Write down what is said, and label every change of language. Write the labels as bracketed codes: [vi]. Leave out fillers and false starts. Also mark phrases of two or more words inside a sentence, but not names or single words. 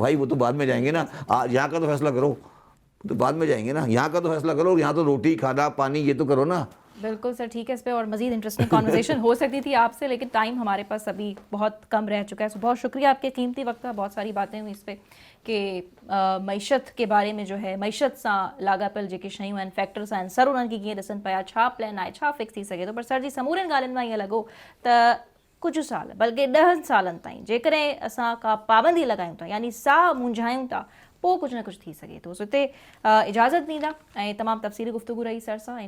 [ur] بھائی وہ تو بعد میں جائیں گے نا, یہاں کا تو فیصلہ کرو, تو بعد میں جائیں گے نا, یہاں کا تو فیصلہ کرو, یہاں تو روٹی کھانا پانی یہ تو کرو نا. بالکل سر, ٹھیک ہے. اس پہ اور مزید [en] interesting conversation [ur] ہو سکتی تھی آپ سے, لیکن ٹائم ہمارے پاس ابھی بہت کم رہ چکا ہے. سو بہت شکریہ آپ کے قیمتی وقت کا, بہت ساری باتیں ہوئی اس پہ کہ معیشت کے بارے میں جو ہے معیشت [sd] ساں لاگاپل जेके शयूं आहिनि फैक्टर्स आहिनि सर उन्हनि खे कीअं ॾिसनि पिया, छा प्लान आहे, छा फिक्स थी सघे थो. पर सर जी समूरनि ॻाल्हियुनि मां ईअं लॻो त कुझु साल बल्कि 10 सालनि ताईं जेकॾहिं असां का पाबंदी लॻायूं था यानी साह मुंझायूं था, पोइ कुझु न कुझु थी सघे थो. सो हिते इजाज़त ॾींदा ऐं तमामु तफ़सीली गुफ़्तगू रही सर सां.